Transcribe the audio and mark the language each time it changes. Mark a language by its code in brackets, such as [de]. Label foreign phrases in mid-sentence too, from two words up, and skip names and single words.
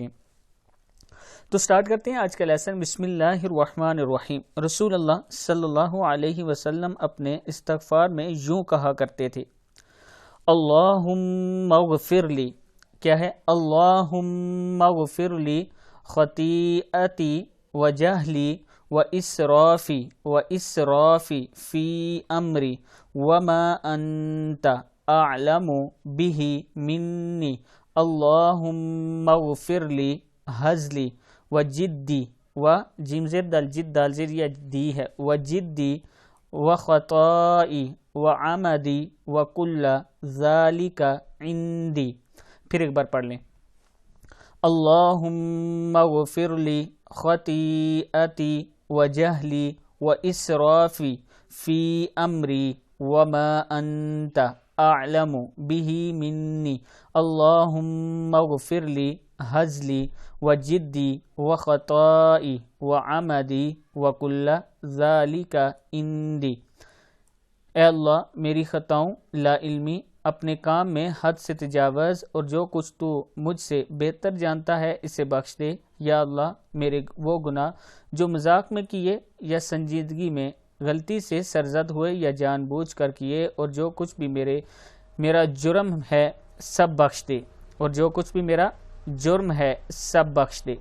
[ur] تو سٹارٹ کرتے ہیں آج کا لیسن۔ [ar] بسم اللہ الرحمن الرحیم۔ [ur] رسول اللہ [ar] صلی اللہ علیہ وسلم [ur] اپنے استغفار میں یوں کہا کرتے تھے، [ar] اللہم اغفر لی، [ur] کیا ہے؟ [ar] اللہم اغفر لی خطیئتی و جہلی و اسرافی فی امری وما انت اعلم بہ منی، اللہم اغفر لی حزلی و جدی و [ur] جیم زیر دال جد دال زیر یا دی ہے، [ar] و جدی و خطائی و عمدی و کل ذالک عندی۔ [ur] پھر ایک بار پڑھ لیں، [ar] اللہم اغفر لی خطیئتی و جہلی و اسرافی فی امری وما انت اعلم بہ منی، اللہم اغفر لی حزلی و جدی و خطائی و عمدی و کل ذالک عندی۔ [ur] اے اللہ میری خطاؤں، لا علمی، اپنے کام میں حد سے تجاوز اور جو کچھ تو مجھ سے بہتر جانتا ہے اسے بخش دے۔ یا اللہ میرے وہ گناہ جو مذاق میں کیے یا سنجیدگی میں غلطی سے سرزد ہوئے یا جان بوجھ کر کیے، اور جو کچھ بھی میرا جرم ہے سب بخش دے، اور جو کچھ بھی میرا جرم ہے سب بخش دے۔